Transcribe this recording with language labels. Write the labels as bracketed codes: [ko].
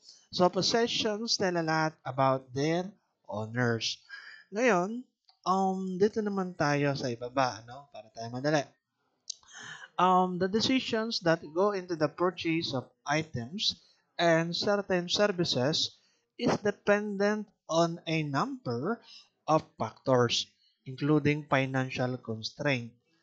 [en] So, possessions tell a lot about their owners. [tl] Ngayon, dito naman tayo sa ibaba, Para tayo madali. [en] The decisions that go into the purchase of items and certain services is dependent on a number of factors, including financial constraint.